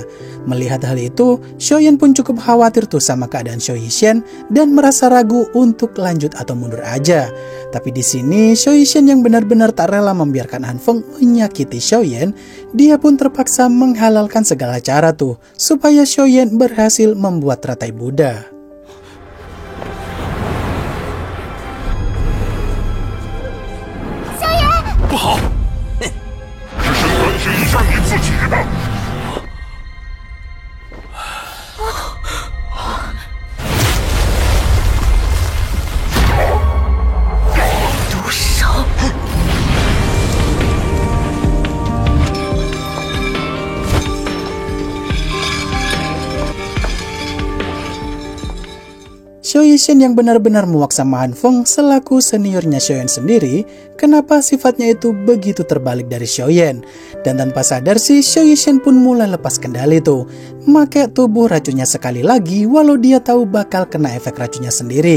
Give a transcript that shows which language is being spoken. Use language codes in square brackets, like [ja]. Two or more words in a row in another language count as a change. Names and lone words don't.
[id] Melihat hal itu, Xiaoyan pun cukup khawatir tuh sama keadaan Xiao Yishan dan merasa ragu untuk lanjut atau mundur aja. Tapi di sini Xiao Yishan yang benar-benar tak rela membiarkan Han Feng menyakiti Xiaoyan, dia pun terpaksa menghalalkan segala cara tuh supaya Xiaoyan berhasil membuat teratai Buddha. [zh] 不好！哼，只是反省一下你自己吧。毒手。 [id] Xiao Yishan yang benar-benar muak sama Han Feng selaku seniornya Xiaoyan sendiri, kenapa sifatnya itu begitu terbalik dari Xiaoyan. Dan tanpa sadar sih Xiao Yishan pun mulai lepas kendali tuh, make tubuh racunnya sekali lagi walau dia tahu bakal kena efek racunnya sendiri.